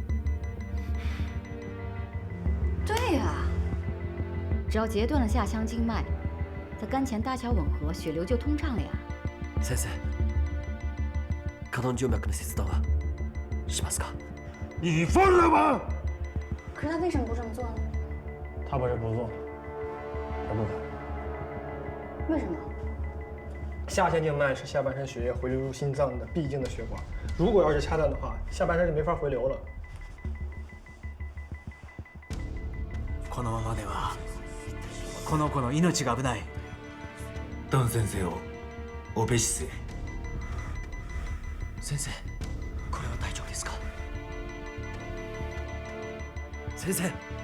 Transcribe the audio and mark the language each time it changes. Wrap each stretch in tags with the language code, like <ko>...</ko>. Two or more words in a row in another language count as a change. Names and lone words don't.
<zh>对呀，只要截断了下腔静脉，在肝前搭桥吻合，血流就通畅了呀。</zh> <ja>先生、肝動静脈の切断はしますか？</ja> <zh>你疯了吗？可是他为什么不这么做呢？他不是不做，他不敢。为什么？下腔静脉是下半身血液回流入心脏的必经的血管，如果要是掐断的话，下半身就没法回流了。</zh> <ja>このままではこの子の命が危ない。ドン先生をオペ室へ。先生、これは大丈夫ですか？先生。</ja>